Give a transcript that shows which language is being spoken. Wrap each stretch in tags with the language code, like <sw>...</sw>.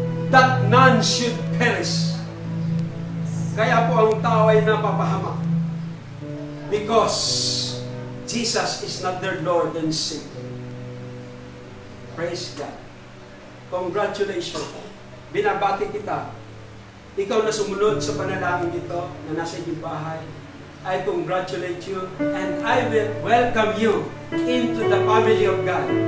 <en>That none should perish.</en> <tl>Kaya po ang tao ay napapahamak.</tl> <en>Because Jesus is not their Lord and Savior. Praise God. Congratulations.</en> <tl>Binabati kita. Ikaw na sumunod sa panalangin ito na nasa iyong bahay.</tl> <en>I congratulate you and I will welcome you into the family of God.</en>